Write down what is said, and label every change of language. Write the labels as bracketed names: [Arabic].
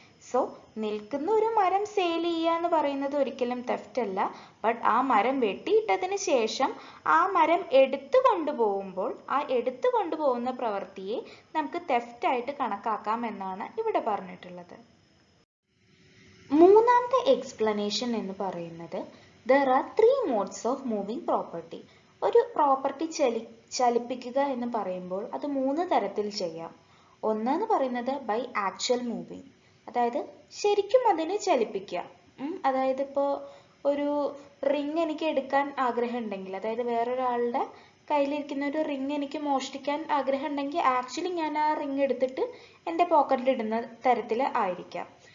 [Malayalam] So നിൽക്കുന്ന ഒരു മരം സെയിൽ ചെയ്യുക എന്ന് പറയുന്നത് ഒരിക്കലും തെഫ്റ്റ് അല്ല. ബട്ട് ആ മരം വെട്ടിയിട്ടതിന് ശേഷം ആ മരം എടുത്തു കൊണ്ടുപോകുമ്പോൾ ആ എടുത്തു കൊണ്ടുപോകുന്ന പ്രവൃത്തിയെ നമുക്ക് തെഫ്റ്റായിട്ട് കണക്കാക്കാം എന്നാണ് ഇവിടെ പറഞ്ഞിട്ടുള്ളത്. മൂന്നാമത്തെ എക്സ്പ്ലനേഷൻ എന്ന് പറയുന്നത് [English] there are three modes of moving property. [Malayalam] ഒരു പ്രോപ്പർട്ടി ചലിപ്പിക്കുക എന്ന് പറയുമ്പോൾ അത് മൂന്ന് തരത്തിൽ ചെയ്യാം. ഒന്നെന്ന് പറയുന്നത് ബൈ ആക്ച്വൽ മൂവിങ്, അതായത് ശരിക്കും അതിനെ ചലിപ്പിക്കുക. അതായത് ഇപ്പോൾ ഒരു റിങ് എനിക്ക് എടുക്കാൻ ആഗ്രഹം ഉണ്ടെങ്കിൽ, അതായത് വേറൊരാളുടെ കയ്യിലിരിക്കുന്ന ഒരു റിങ് എനിക്ക് മോഷ്ടിക്കാൻ ആഗ്രഹം ഉണ്ടെങ്കിൽ ആക്ച്വലി ഞാൻ ആ റിങ് എടുത്തിട്ട് എൻ്റെ പോക്കറ്റിൽ ഇടുന്ന തരത്തിൽ ആയിരിക്കാം.